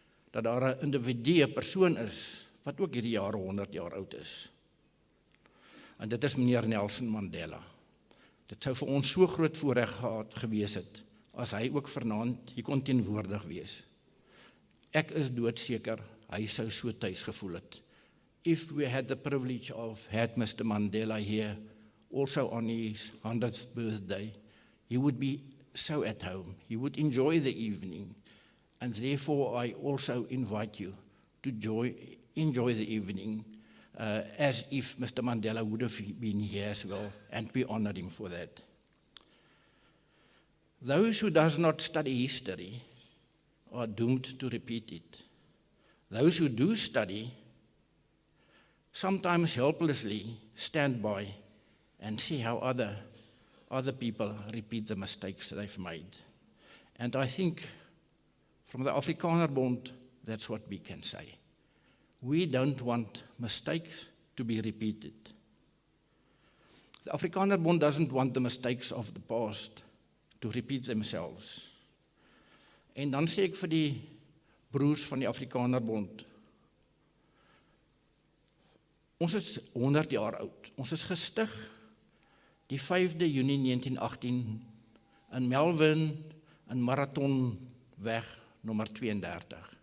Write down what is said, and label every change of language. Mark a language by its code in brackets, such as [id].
[af] dat daar 'n individu, 'n persoon is, wat ook hierdie jare 100 jaar oud is. En dit is meneer Nelson Mandela. Dit sou vir ons so groot voorreg gewees het, as hy ook vanaand hier kon teenwoordig wees. Ek is doodseker, hy sou so tuis gevoel het. [en] If we had the privilege of had Mr. Mandela here, also on his 100th birthday, he would be so at home. He would enjoy the evening. And therefore, I also invite you to enjoy the evening as if Mr. Mandela would have been here as well, and we honor him for that. Those who does not study history are doomed to repeat it. Those who do study sometimes helplessly stand by and see how other people repeat the mistakes that they've made. And I think from the Afrikanerbond, that's what we can say. We don't want mistakes to be repeated. The Afrikanerbond doesn't want the mistakes of the past to repeat themselves. [af] En dan sê ek vir die broers van die Afrikanerbond, ons is 100 jaar oud. Ons is gestig die 5de Junie 1918 in Melvin, in Marathonweg nommer 32.